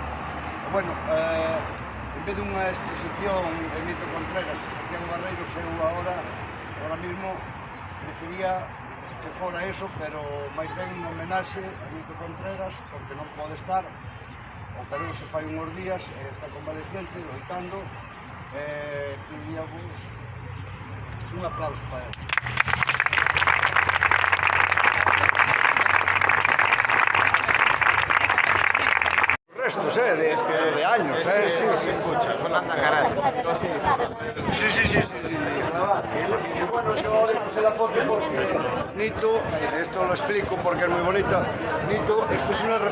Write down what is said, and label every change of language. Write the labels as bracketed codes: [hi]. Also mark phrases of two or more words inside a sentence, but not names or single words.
[gl] Bueno, en vez dunha exposición de Nito Contreras e Santiago Barreiros, eu agora mismo prefería que fora eso, pero máis ben unha homenaxe a Nito Contreras, porque non pode estar, operou se fai uns días, está convaleciente, loitando, pedíamos un aplauso para él. [es] Restos, de años, sí, escucha, con anda caray. Sí. Y bueno, yo le puse la foto porque Nito, esto lo explico porque es muy bonita, Nito, esto es una